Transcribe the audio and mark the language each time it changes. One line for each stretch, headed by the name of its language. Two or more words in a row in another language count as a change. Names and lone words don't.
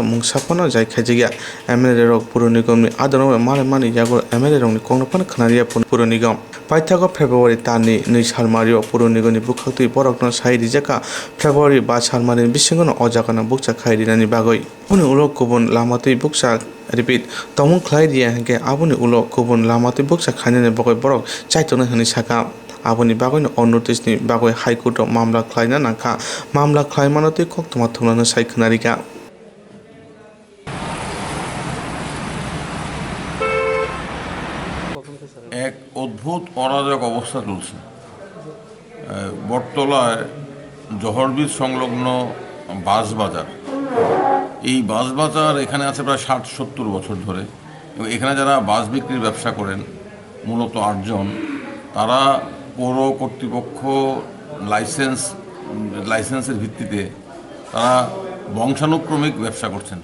Kok Borok: mungsapana jai khajia MLA rog puronigoni adono marai mani yagro MLA rogni kongnapan khanaria puronigam paithago February tani nei salmario puronigoni bokati borokna sai rijaka February ba salmani bisingono ojakana bukcha khairinani bagoi uni ulo kubun lamati bukcha repeat tomung khlai dia henge abuni ulo kubun lamati bukcha khainani bagoi borok chaitona hani saka abuni bagoi no notice ni bagoi high court mamla khlaina nakha mamla khlaimanoti koktoma thunana saikhnarika
Bangla: এক অদ্ভুত অরাজক অবস্থা চলছে বটতলায় জহরবীজ সংলগ্ন বাঁশবাজার। এই বাঁশবাজার এখানে আছে প্রায় 60-70 বছর ধরে এবং এখানে যারা বাঁশ বিক্রির ব্যবসা করেন মূলত 8 জন, তারা পৌর কর্তৃপক্ষ লাইসেন্সের ভিত্তিতে তারা বংশানুক্রমিক ব্যবসা করছেন।